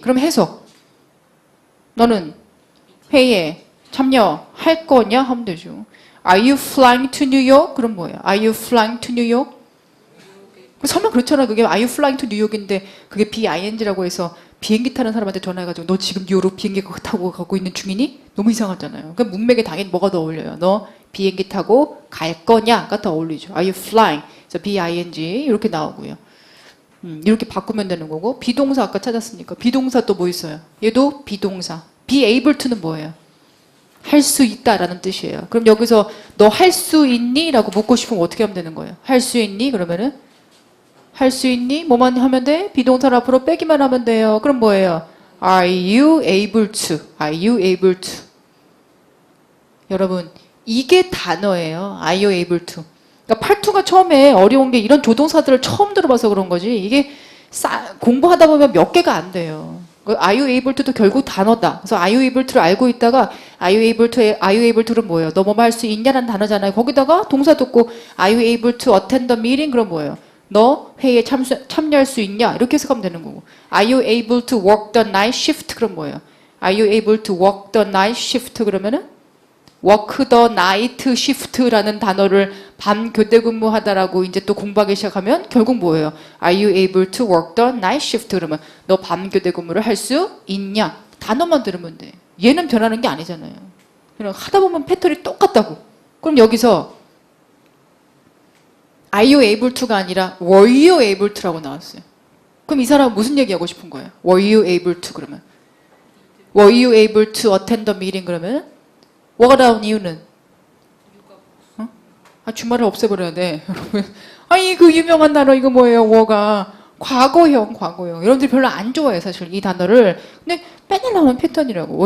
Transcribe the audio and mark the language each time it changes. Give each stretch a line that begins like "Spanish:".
Korean: 그럼 해석 너는 회의에 참여할 거냐 하면 되죠.
English: Are you flying to New York?
Korean: 그럼 뭐예요?
English: Are you flying to New York?
Korean: 설명 그렇잖아. 그게
English: Are you flying to New York
Korean: 인데 그게 BING라고 해서 비행기 타는 사람한테 전화해가지고 너 지금 뉴욕 비행기 타고 가고 있는 중이니? 너무 이상하잖아요. 그러니까 문맥에 당연히 뭐가 더 어울려요? 너 비행기 타고 갈 거냐가 더 어울리죠.
English: Are you flying?
Korean: 그래서 BING 이렇게 나오고요. 이렇게 바꾸면 되는 거고 비동사 아까 찾았으니까 비동사 또 뭐 있어요? 얘도 비동사. be able to는 뭐예요? 할 수 있다라는 뜻이에요. 그럼 여기서 너 할 수 있니? 라고 묻고 싶으면 어떻게 하면 되는 거예요? 할 수 있니? 그러면은 할 수 있니? 뭐만 하면 돼? 비동사를 앞으로 빼기만 하면 돼요. 그럼 뭐예요?
English: Are you able to? Are you able to?
Korean: 여러분 이게 단어예요.
English: Are you able to?
Korean: 그러니까 팔투가 처음에 어려운 게 이런 조동사들을 처음 들어봐서 그런 거지 이게 공부하다 보면 몇 개가 안 돼요.
English: Are you able to도
Korean: 결국 단어다. 그래서
English: are you able to를 알고 있다가 are you able to는 뭐예요?
Korean: 너 뭐 할 수 있냐라는 단어잖아요. 거기다가 동사 듣고
English: are you able to attend the meeting?
Korean: 그럼 뭐예요? 너 회의에 참여할 수 있냐? 이렇게 해석하면 되는 거고
English: are you able to work the night shift?
Korean: 그럼 뭐예요?
English: Are you able to work the night shift?
Korean: 그러면은
English: work the night shift
Korean: 라는 단어를 밤 교대 근무하다라고 이제 또 공부하기 시작하면 결국 뭐예요?
English: Are you able to work the night shift?
Korean: 그러면 너 밤 교대 근무를 할 수 있냐? 단어만 들으면 돼. 얘는 변하는 게 아니잖아요. 그냥 하다 보면 패턴이 똑같다고. 그럼 여기서
English: Are you able to가 아니라 Were you able to라고 나왔어요.
Korean: 그럼 이 사람은 무슨 얘기하고 싶은 거예요?
English: Were you able to 그러면 Were you able to attend the meeting
Korean: 그러면 뭐가 나온 이유는? 주말을 없애버려야 돼, 여러분. 아니, 그 유명한 단어, 이거 뭐예요, 워가. 과거형. 여러분들이 별로 안 좋아해요, 사실, 이 단어를. 근데 맨날 나오는 패턴이라고.